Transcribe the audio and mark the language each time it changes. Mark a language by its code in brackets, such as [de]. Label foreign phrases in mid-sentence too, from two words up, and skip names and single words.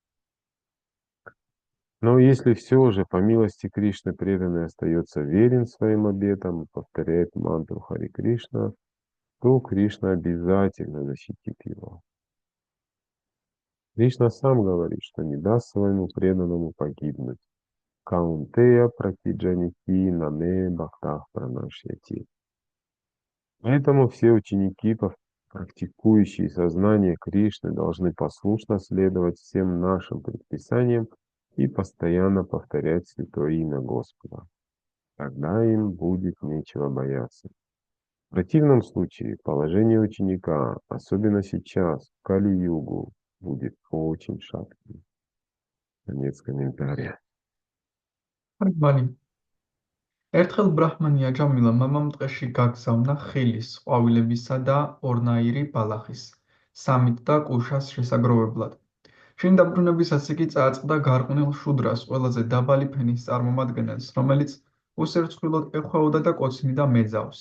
[ru] Но если все же, по милости Кришны, преданный остается верен своим обетам и повторяет мантру Хари Кришна, то Кришна обязательно защитит его. Кришна сам говорит, что не даст своему преданному погибнуть. [sa] कौन्तेय प्रतिजानीहि न मे भक्तः प्रणश्यति. [ru] Поэтому все ученики, практикующие сознание Кришны, должны послушно следовать всем нашим предписаниям и постоянно повторять святое имя Господа. Тогда им будет нечего бояться. В противном случае положение ученика, особенно сейчас, в Кали-югу, будет очень шатким. Конец комментария. [ka] მალი ერთხელ ბრაჰმანი აჯამილა მამამ ტყეში გაგზავნა ხილის, ყვავილებისა და ორნაირი ბალახის, სამით და კუშას შესაგროვებლად. შინ დაბრუნებისას იგი წააწყდა გარყვნილ შუდრას, ყველაზე დაბალი ფენის წარმომადგენელს, რომელიც უსერწყვილოდ ეხვეოდა და კოცნიდა მეძავს.